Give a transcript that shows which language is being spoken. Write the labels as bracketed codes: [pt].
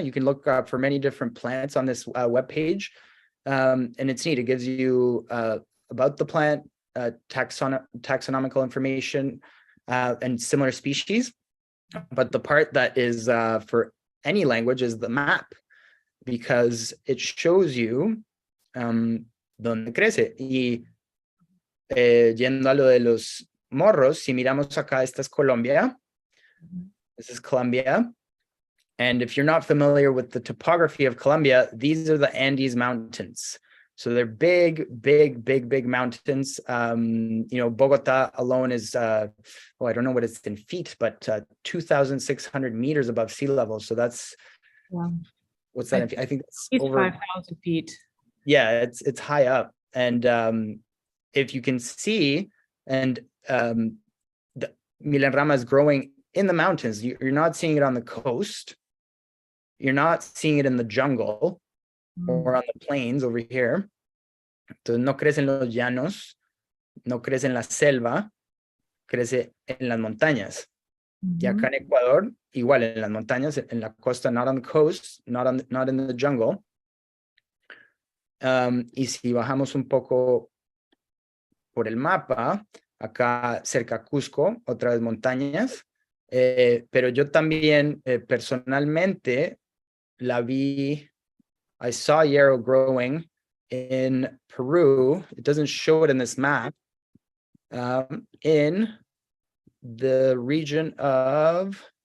[en] You can look for many different plants on this web page, and it's neat. It gives you about the plant, taxonomical information, and similar species. But the part that is for any language is the map, because it shows you [es] dónde crece. Y yendo a lo de los morros, si miramos acá, esta es Colombia. [en] This is Colombia. And if you're not familiar with the topography of Colombia, these are the Andes Mountains. So they're big, big, big, big mountains. Bogota alone is, I don't know what it's in feet, but 2,600 meters above sea level. So that's, what's that? I think it's over 5,000 feet. Yeah, it's high up. And if you can see, and the Milenrama is growing in the mountains. You're not seeing it on the coast. You're not seeing it in the jungle or on the plains over here. [es] Entonces no crece en los llanos, no crece en la selva, crece en las montañas. Y acá en Ecuador, igual en las montañas, en la costa, [en] not on the coast, not in the jungle. [es] Y si bajamos un poco por el mapa, acá cerca Cusco, otra vez montañas, pero yo también personalmente la vi. [en] I saw yarrow growing in Peru. It doesn't show it in this map. In the region of